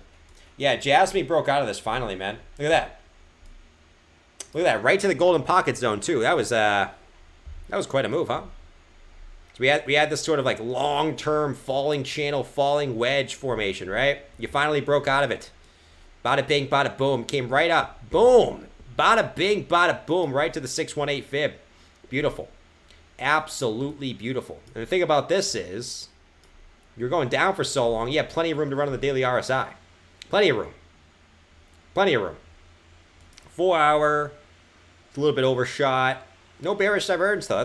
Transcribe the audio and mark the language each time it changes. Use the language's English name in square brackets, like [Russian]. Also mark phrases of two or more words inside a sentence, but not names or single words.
[English] Yeah, Jasmine broke out of this finally, man. Look at that. Look at that, right to the golden pocket zone too. That was quite a move, huh? So we had this sort of like long-term falling channel, falling wedge formation, right? You finally broke out of it. Bada bing, bada boom. Came right up. Boom. Bada bing, bada boom. Right to the 618 fib. Beautiful. Absolutely beautiful. And the thing about this is, you're going down for so long, you have plenty of room to run on the daily RSI. Plenty of room. Plenty of room. 4 hour. It's a little bit overshot. No bearish divergence, though.